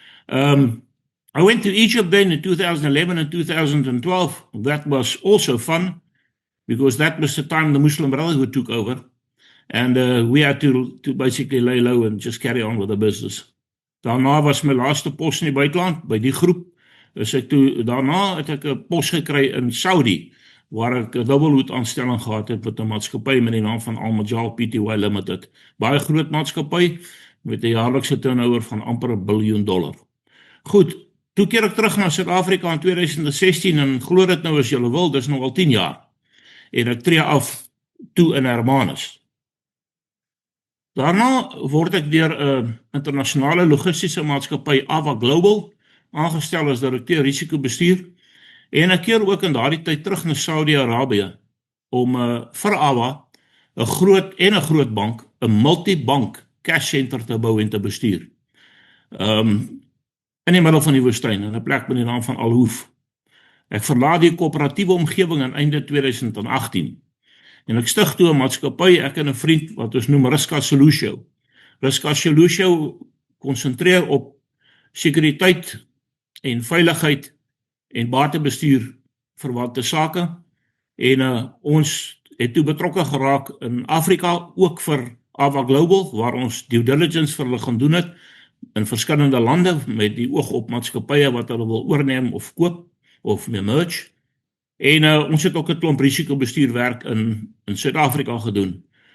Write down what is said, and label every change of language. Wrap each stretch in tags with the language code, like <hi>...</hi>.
<en>I went to Egypt then in 2011 and 2012. That was also fun because that was the time the Muslim Brotherhood took over. And we had to basically lay low and just carry on with the business.</en> <af>Daarna was my laaste pos in die buiteland, by die groep. Daarna het ek 'n pos gekry in Saudi, waar ek 'n dubbelhoed aanstelling gehad het met 'n maatskappy met die naam van Al Majal Pty Limited. Baie groot maatskappy met 'n jaarlikse turnover van amper $1 biljoen. Goed, toe keer ek terug na Suid-Afrika in 2016 en glo dit nou as julle wil, dis nou al 10 jaar. En ek tree af toe in Hermanus. Daarna word ek deur 'n internasionale logistiese maatskappy Ava Global aangestel as direkteur risikobestuur en ek keer ook in daardie tyd terug na Saudi-Arabië om vir Ava 'n groot bank, 'n multibank cash center te bou en te bestuur. In die middel van die woestyn, in 'n plek met die naam van Al Hoef. Ek verlaat die koöperatiewe omgewing in einde 2018. En ek stig toe 'n maatskappy, ek en 'n vriend wat ons noem Riska Solution. Riska Solution konsentreer op sekuriteit en veiligheid en batebestuur verwante sake. En ons het toe betrokke geraak in Afrika, ook vir Ava Global, waar ons due diligence vir hulle gaan doen het, in verskillende lande, met die oog op maatskappye wat hulle wil oorneem of koop, of merge. En ons het ook 'n klomp risikobestuurwerk in Suid-Afrika gedoen.</af>